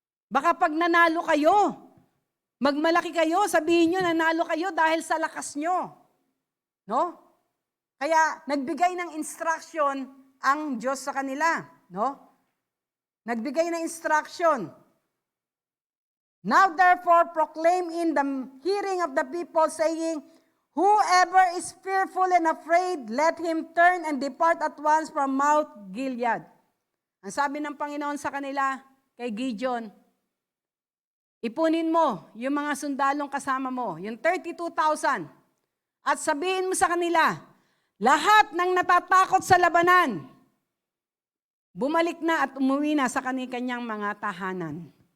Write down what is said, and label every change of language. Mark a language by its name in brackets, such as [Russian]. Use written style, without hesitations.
[Filipino] Baka pag nanalo kayo, magmalaki kayo, sabihin nyo nanalo kayo dahil sa lakas nyo. No? Kaya nagbigay ng instruction ang Diyos sa kanila. No? Nagbigay ng instruction. [English] Now therefore proclaim in the hearing of the people, saying, whoever is fearful and afraid, let him turn and depart at once from Mount Gilead. [Filipino] Ang sabi ng Panginoon sa kanila, kay Gideon, ipunin mo yung mga sundalong kasama mo, yung 32,000, at sabihin mo sa kanila, lahat ng natatakot sa labanan, bumalik na at umuwi na sa kanyang mga tahanan.